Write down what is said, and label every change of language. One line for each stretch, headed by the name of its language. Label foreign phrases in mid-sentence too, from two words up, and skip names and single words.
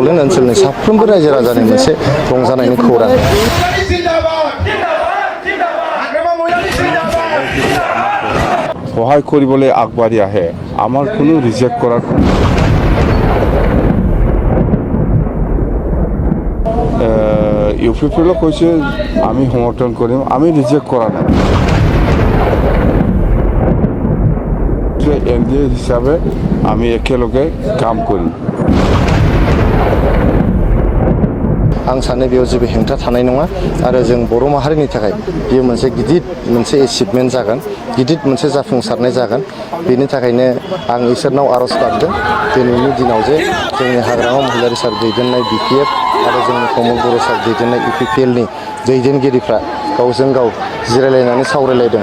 Bodo: ओनसोलनि साफ्रोमबो रायजो राजानि मोनसे रंजानायनि खौरां।
Assamese: সহায় কৰিবলৈ আগবাঢ়ি আহে আমাৰ কোনো ৰিজেক্ট কৰাৰ ইউপিপিএলক কৈছে আমি সমৰ্থন কৰিম, আমি ৰিজেক্ট কৰা নাই। এনডিএ হিচাপে আমি একেলগে কাম কৰিম।
Bodo: आं सानो बेयाव जेबो हेंथा थानाय नङा आरो जों बर' माहारिनि थाखाय बेयो मोनसे गिदिर मोनसे एचिभमेन्ट जागोन, गिदिर मोनसे जाफुंसारनाय जागोन। बेनि थाखायनो आं इसोरनाव आर'ज गाबदों दिनैनि दिनाव जे जोंनि हाग्रामा महिलारि सार दैदेननाय बिपिएफ आरो जोंनि प्रमद बर' सार दैदेननाय इउपिपिएलनि दैदेनगिरिफ्रा गावजों गाव जिरायलायनानै सावरायलायदों।